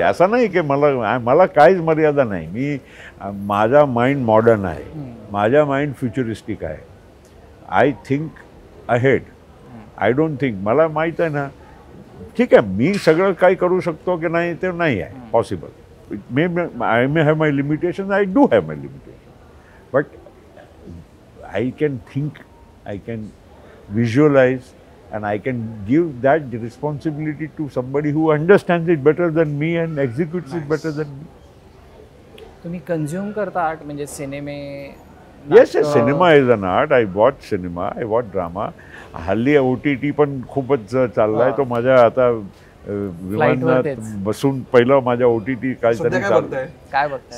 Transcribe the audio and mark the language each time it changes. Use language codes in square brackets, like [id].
[mr] असं नाही की मला काहीच मर्यादा नाही. माझा माइंड मॉडर्न आहे, माझा माइंड फ्युचरिस्टिक आहे. [en] I think ahead, I don't think. [mr] मला माहीत आहे ना, ठीक आहे मी सगळं काही करू शकतो की नाही ते नाही आहे possible. [en] I may have my limitations, I do have my limitations, but I can think, I can visualize, and I can give that responsibility to somebody who understands it better than me and executes it better than me. [mr] तुम्ही consume करता art म्हणजे सिनेमे? [en] Yes, cinema is an art. I watch cinema, I watch drama. [mr] हल्ली OTT पण खूपच चाललाय. तो माझ्या आता विमानात बसून पहिलं माझ्या OTT काहीतरी काय बघताय